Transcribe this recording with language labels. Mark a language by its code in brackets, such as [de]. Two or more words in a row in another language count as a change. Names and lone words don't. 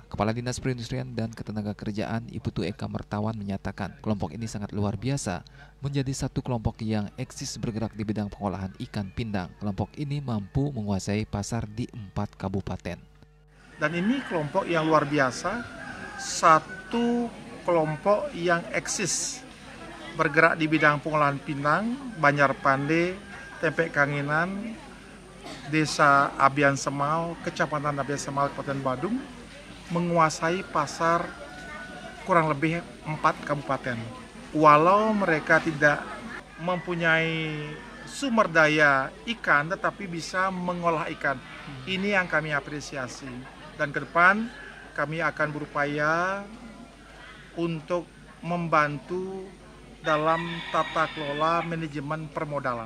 [id] Kepala Dinas Perindustrian dan Ketenagakerjaan Ibu Tu Eka Mertawan menyatakan kelompok ini sangat luar biasa, menjadi satu kelompok yang eksis bergerak di bidang pengolahan ikan pindang. Kelompok ini mampu menguasai pasar di 4 kabupaten. Dan ini kelompok yang luar biasa, satu kelompok yang eksis bergerak di bidang pengolahan pindang, Banjarpande, Tempe Kangenan, Desa Abian Semal, Kecamatan Abian Semal, Kabupaten Badung, menguasai pasar kurang lebih 4 kabupaten. Walau mereka tidak mempunyai sumber daya ikan, tetapi bisa mengolah ikan. Ini yang kami apresiasi. Dan ke depan kami akan berupaya untuk membantu dalam tata kelola manajemen permodalan.